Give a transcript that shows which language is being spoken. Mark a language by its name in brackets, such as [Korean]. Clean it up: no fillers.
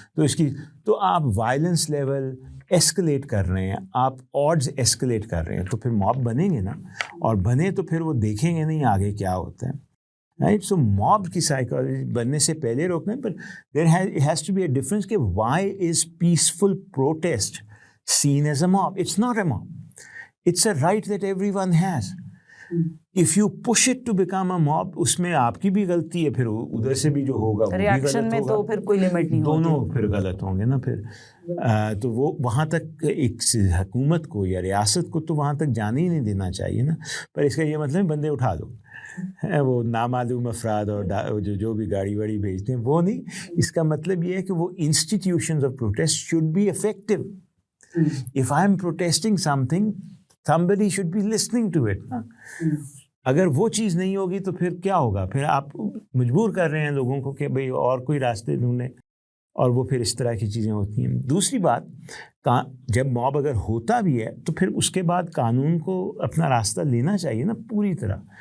[Urdu] تو اس کی تو آپ وائلنس لیول ایسکلیٹ کر رہے ہیں, آپ آڈز ایسکلیٹ کر رہے ہیں, تو پھر موب بنیں گے نا, اور بنے تو پھر وہ دیکھیں گے نہیں آگے کیا ہوتا ہے. [English] right, so [Urdu] موب کی سائیکالوجی بننے سے پہلے روکنا ہے. [English] پر there has to be a difference کہ why is peaceful protest seen as a mob. It's not a mob. It's a right that everyone has. If you push it to become a mob, [Urdu] اس میں آپ کی بھی غلطی ہے, پھر ادھر سے بھی جو ہوگا وہ بھی غلط ہوگا. ریاکشن میں تو پھر کوئی لمٹ نہیں ہوتی, دونوں پھر غلط ہوں گے نا. پھر تو وہ وہاں تک ایک حکومت کو یا ریاست کو تو وہاں تک جانے ہی نہیں دینا چاہیے نا. پر اس کا یہ مطلب بندے اٹھا دو, وہ نامعلوم افراد اور جو بھی گاڑی واڑی بھیجتے ہیں وہ نہیں. اس کا مطلب یہ ہے کہ وہ [English] Institutions of protest should be effective. If I am protesting something, somebody should be listening to it. [Urdu] اگر وہ چیز نہیں ہوگی تو پھر کیا ہوگا؟ پھر آپ مجبور کر رہے ہیں لوگوں کو کہ بھئی اور کوئی راستے ڈھونڈیں, اور وہ پھر اس طرح کی چیزیں ہوتی ہیں. دوسری بات, جب موب اگر ہوتا بھی ہے تو پھر اس کے بعد قانون کو اپنا راستہ لینا چاہیے نا پوری طرح.